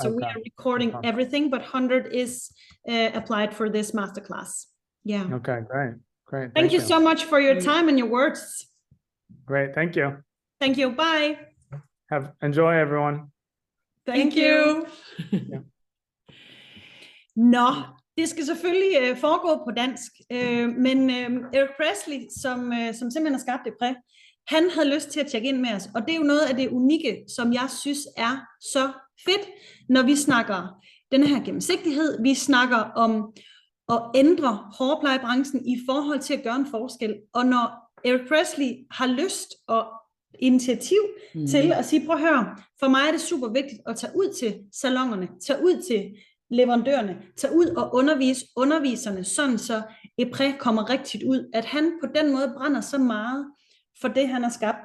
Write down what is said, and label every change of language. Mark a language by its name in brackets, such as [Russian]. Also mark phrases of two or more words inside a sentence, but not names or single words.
[English] So we are recording everything, but 100 is applied for this masterclass. Yeah. Okay, great. Thank you so much for your time and your words. Great, thank you. Thank you. Bye. Enjoy, everyone. Thank you. [Danish] Nå, det skal selvfølgelig foregå på dansk, men Eric Presley, som simpelthen har skabt Epres, han havde lyst til at tjekke ind med os, og det er jo noget af det unikke, som jeg synes er så fedt, når vi snakker den her gennemsigtighed, vi snakker om at ændre hårplejebranchen i forhold til at gøre en forskel, og når Eric Presley har lyst og initiativ til at sige, prøv at høre, for mig er det super vigtigt at tage ud til salonerne, tage ud til leverandørerne, tage ud og undervise underviserne, sådan så Epres kommer rigtigt ud, at han på den måde brænder så meget for det, han har skabt.